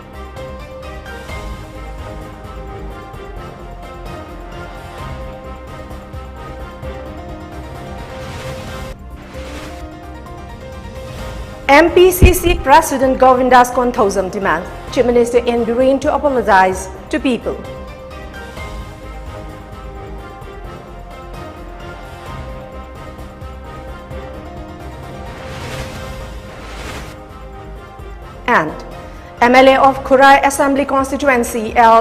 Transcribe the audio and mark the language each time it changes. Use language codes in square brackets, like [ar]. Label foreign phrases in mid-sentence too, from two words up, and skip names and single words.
[en] MPCC President Govindas Konthousam demands Chief Minister N. Biren to apologize to people. And MLA of Kurai Assembly Constituency L.